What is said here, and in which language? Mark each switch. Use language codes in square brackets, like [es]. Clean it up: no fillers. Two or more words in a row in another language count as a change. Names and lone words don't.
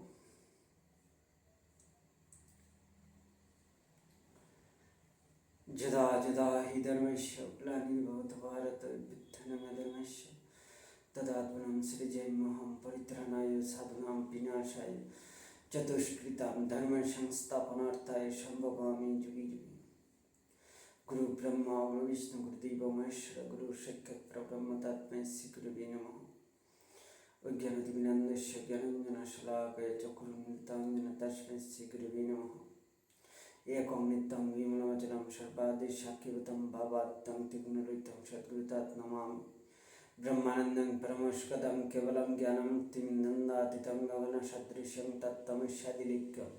[sa] যদা যদা হি ধর্মস্য গ্লানির্ভবতি ভারত অভ্যুত্থানমধর্মস্য তদাত্মनं সৃজেম্যহং পরিত্রাণায় সাধুনাং বিনাশায় চতুষ্কৃতাং ধর্ম সংস্থাপনার্থায় সম্ভবামি যুগে যুগে। গুরু ব্রহ্মা গুরু বিষ্ণু গুরুদেব মহেশ্বর গুরু সাক্ষাৎ পরব্রহ্ম তস্मै শ্রী গুরুবে নমঃ। অজ্ঞানতিমিরান্ধস্য জ্ঞানাঞ্জনশলাকয়া চক্ষুरुन्मिलितं येन तस्मै श्री गुरुवे नमः। एकं नित्यं विमलमचलं सर्वादि साक्षिभूतं भावात्तं त्रिगुणरहितं सद्गुरुं नमामि। ब्रह्मानन्दं परमोष्कदं केवलं ज्ञानमुक्तिं नन्दातीतं गगनसदृशं तत्तमस्यादिलिङ्गम्।